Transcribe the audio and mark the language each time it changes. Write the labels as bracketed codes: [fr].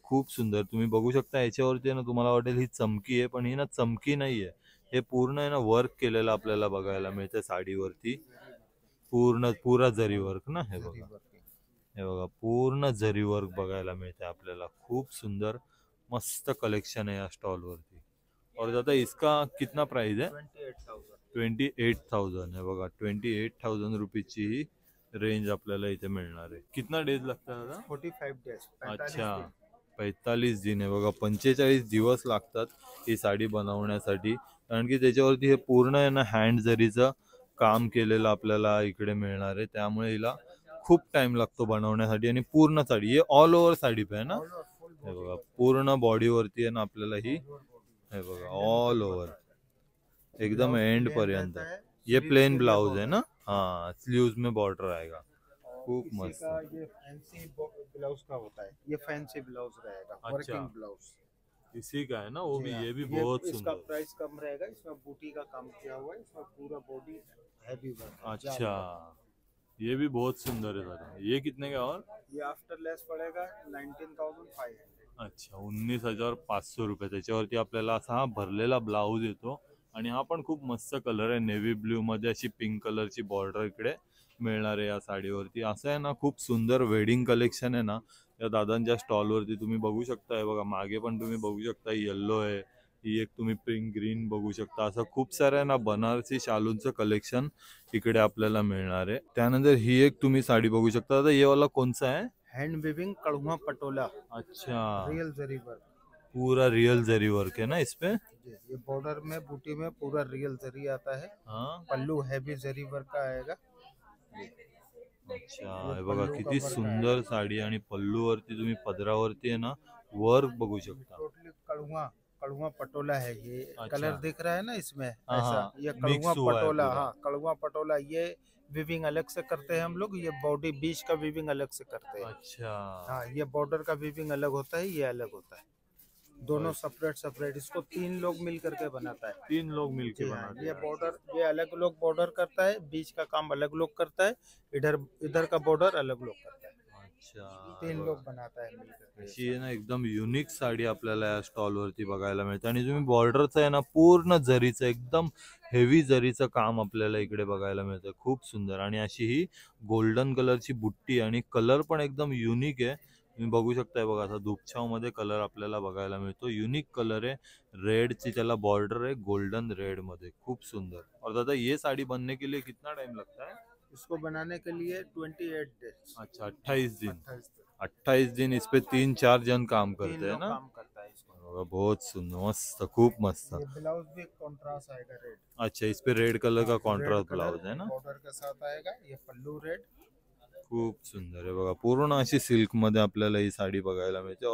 [mr] खूप सुंदर तुम्ही बघू शकता. याच्यावरती ना तुम्हाला वाटेल ही चमकी आहे, पण ही ना चमकी नाहीये. हे पूर्ण आहे ना वर्क केलेलं आपल्याला बघायला मिळतं साडीवरती. [hi] पूरा जरी वर्क ना, [mr] हे बघा हे बघा पूर्ण जरी वर्क बघायला मिळते आपल्याला. खूप सुंदर मस्त कलेक्शन आहे या स्टॉल वरती. [hi] और दादा इसका कितना प्राइस है? 28,000 है बघा. [mr] 28,000 रुपीची ही रेंज आपल्याला इथे मिळणार आहे. [hi] कितना डेज [mr] लागतात [hi] दादा? [en] 45 days. [mr] अच्छा 45 दिन आहे बघा. 45 दिवस लागतात ही साडी बनवण्यासाठी, कारण की त्याच्यावरती हे पूर्ण आहे ना हँड जरीचं काम केलेलं आपल्याला इकडे मिळणार आहे. त्यामुळे हिला खूप टाइम लागतो बनवण्यासाठी. आणि पूर्ण साडी हे ऑल ओव्हर साडी पे आहे ना, हे बघा पूर्ण बॉडीवरती आहे ना आपल्याला ही, हे बघा ऑल ओव्हर एकदम एंड पर्यंत. [hi] ये प्लेन ब्लाउज है ना, हाँ स्लीव्स में बॉर्डर आएगा. [mr] खूप [hi] इसी [mr] मस्त. [hi] का ये फैंसी ब्लाउज का होता है, ये फैंसी ब्लाउज रहेगा, अच्छा। Working blouse. इसी का है ना वो भी, जी हाँ, ये भी बहुत इसका सुंदर. प्राइस कम रहेगा, इसमें बूटी का काम किया हुआ है, इसमें पूरा बॉडी हैवी वर्क. अच्छा ये भी बहुत सुंदर है दादा. ये कितने का? और ये आफ्टर लेस पड़ेगा 19,500. अच्छा 19,500 रुपये. [mr] त्याच्यावरती आपल्याला असा हा भरलेला ब्लाऊज येतो. आणि हा पण खूप मस्त कलर आहे, नेव्ही ब्ल्यू मध्ये अशी पिंक कलरची बॉर्डर इकडे मिळणार आहे या साडीवरती. असं आहे ना खूप सुंदर वेडिंग कलेक्शन आहे ना या दादांच्या स्टॉलवरती. तुम्ही बघू शकता, हे बघा मागे पण तुम्ही बघू शकता येल्लो आहे, ही एक तुम्ही पिंक ग्रीन बघू शकता. असं खूप सारं आहे ना बनारसी शालूंचं कलेक्शन इकडे आपल्याला मिळणार आहे. त्यानंतर ही एक तुम्ही साडी बघू शकता. आता ये वाला कोणसा आहे? [hi] हैंड वीविंग कड़ुआ पटोला, अच्छा रियल जरी वर्क. पूरा रियल जरी वर्क है ना इसपे. जी, ये बॉर्डर में बूटी में पूरा रियल जरी आता है. हाँ पल्लू हैवी जरी वर्क का आएगा. [mr] अच्छा हे बघा किती सुंदर साडी. आणि पल्लूवरती तुम्ही पदरावरती आहे ना वर्क बघू शकता. [hi] टोटली कड़ुआ कड़ुआ पटोला है ये. अच्छा। कलर दिख रहा है ना इसमें, हाँ, ऐसा हाँ, ये mix कड़ुआ हुआ है पटोला. पूरा। हाँ कड़ुआ पटोला. ये विविंग अलग से करते हैं हम लोग, ये बॉडी बीच का विविंग अलग से करते हैं. अच्छा हाँ ये बॉर्डर का विविंग अलग होता है, ये अलग होता है. दोनों सेपरेट सेपरेट. इसको 3 लोग मिल करके बनाता है. 3 लोग मिलके जी हाँ, बनाते ये हैं. बॉर्डर ये अलग लोग बॉर्डर करता है, बीच का काम अलग लोग करता है, इधर इधर का बॉर्डर अलग लोग करता है. अच्छा 3 लोग बनाता है मिलकर. [mr] अशी आहे ना एकदम युनिक साडी आपल्याला या स्टॉल वरती बघायला मिळते. आणि तुम्ही बॉर्डरचं आहे ना पूर्ण जरीचं एकदम हेवी जरीचं काम आपल्याला इकडे बघायला मिळतं. खूप सुंदर. आणि अशी ही गोल्डन कलरची बुट्टी आणि कलर पण एकदम युनिक आहे. तुम्ही बघू शकताय बघा असा धूपछाव मध्ये कलर आपल्याला बघायला मिळतो. युनिक कलर आहे, रेडची त्याला बॉर्डर आहे गोल्डन रेड मध्ये. खूप सुंदर. [hi] और दादा ये साड़ी बनने के लिए कितना टाइम लगता है? इसको बनाने के लिए 28 डेज. अच्छा 28 दिन. 28 दिन. 28 दिन इस पे 3-4 जन काम 3 करते हैं लोग ना. काम करता है इसको. बघा, बहुत सुंदर मस्त खूप मस्त. ये ब्लाउज भी कॉन्ट्रास्ट आएगा रेड. अच्छा इस पे रेड कलर का कॉन्ट्रास्ट ब्लाउज है ना. बॉर्डर के साथ आएगा. ये पल्लू रेड. [mr] खूप सुंदर आहे बघा. पूर्ण अशी सिल्क मध्ये आपल्याला ही साडी बघायला मिळते.